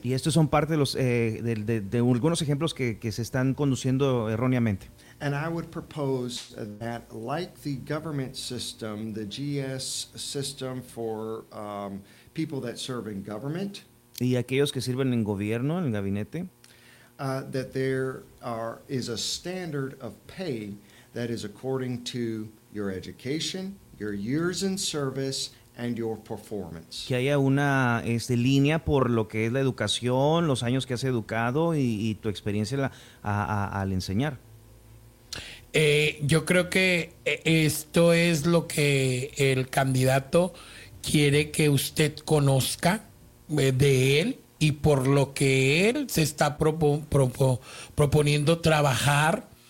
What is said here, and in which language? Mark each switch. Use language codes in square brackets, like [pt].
[es] Y estos son parte de los de algunos ejemplos que se están conduciendo erróneamente. [en] And I would propose that, like the government system, the GS system for people that serve in government, [es] y aquellos que sirven en gobierno, en el gabinete, [en] that there is a standard of pay that is according to your education, your years in service, and your performance. [es] Que haya una línea por lo que es la educación, los años que has educado y tu experiencia al enseñar. Yo creo que esto es lo que el candidato quiere que usted conozca de él y por lo que él se está proponiendo trabajar.